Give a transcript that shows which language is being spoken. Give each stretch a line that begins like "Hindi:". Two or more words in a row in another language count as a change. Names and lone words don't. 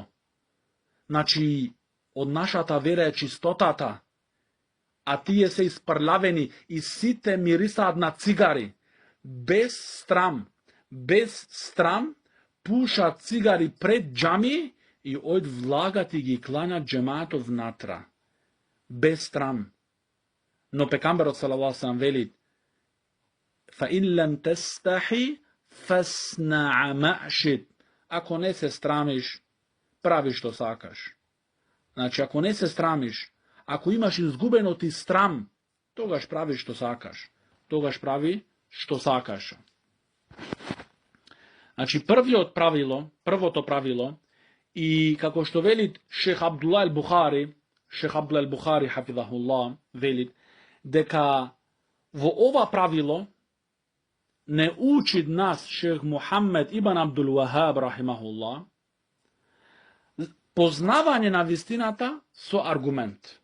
Macedonian: Значи, од нашата вера е чистотата, а тие се испрлавени и сите мирисаат на цигари. Без страм, пушат цигари пред џами и од влагат и ги кланат џемаатот внатра. Без страм. Но пекамберот
Arabic: صلى الله عليه وسلم
Macedonian: вели:
Arabic: "فإن لم تستح فاصنع ما شئت."
Macedonian: Ако не се страмиш, прави што сакаш. Значи, ако не се страмиш, ако имаш изгубено ти страм, тогаш прави што сакаш. Тогаш прави што сакаш. Значи, првото правило, и како што вели шех Абдулла ал-Бухари, хафизахуллах, вели дека во ова правило не учи нас шех Мухаммед ибн Абдул Вахаб рахимахуллах познавање на вистината со аргумент.